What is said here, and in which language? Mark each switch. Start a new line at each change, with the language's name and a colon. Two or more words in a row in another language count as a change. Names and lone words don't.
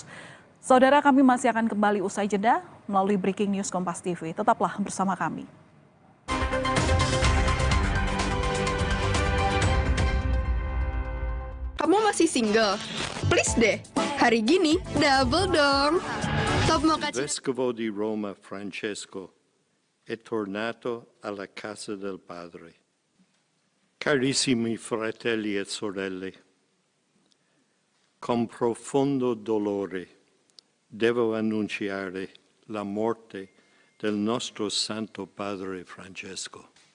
Indonesian: Saudara, kami masih akan kembali usai jeda melalui Breaking News Kompas TV. Tetaplah bersama kami. Kamu masih single? Please deh, hari gini double dong. Top Mocha
Italian: Vescovo di Roma Francesco è tornato alla casa del Padre. Carissimi fratelli e sorelle, con profondo dolore devo annunciare la morte del nostro Santo Padre Francesco.